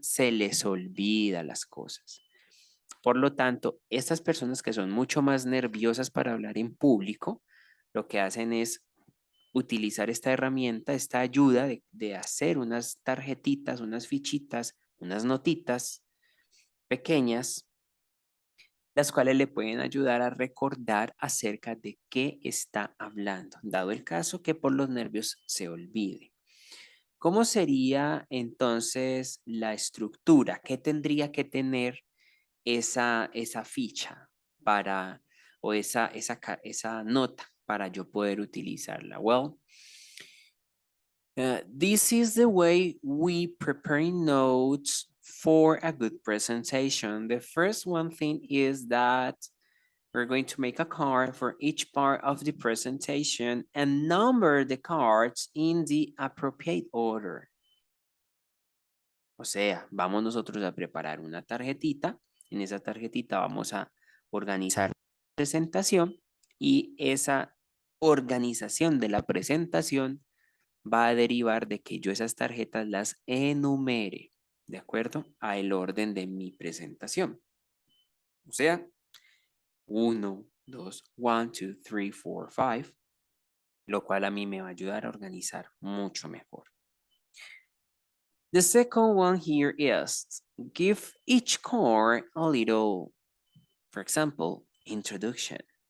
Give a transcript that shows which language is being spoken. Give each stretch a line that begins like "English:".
Spanish: Se les olvida las cosas. Por lo tanto, estas personas que son mucho más nerviosas para hablar en público, lo que hacen es utilizar esta herramienta, esta ayuda de hacer unas tarjetitas, unas fichitas, unas notitas pequeñas, las cuales le pueden ayudar a recordar acerca de qué está hablando, dado el caso que por los nervios se olvide. ¿Cómo sería entonces la estructura? ¿Qué tendría que tener esa ficha para, o esa nota para yo poder utilizarla?
English: Well, this is the way we prepare notes for a good presentation. The first one thing is that we're going to make a card for each part of the presentation and number the cards in the appropriate order.
Spanish: O sea, vamos nosotros a preparar una tarjetita. En esa tarjetita vamos a organizar la presentación y esa organización de la presentación va a derivar de que yo esas tarjetas las enumere de acuerdo al orden de mi presentación. O sea, 1, 2, 1, 2, 3, 4, 5, lo cual a mí me va a ayudar a organizar mucho mejor.
English: The second one here is give each card a little, for example, introduction.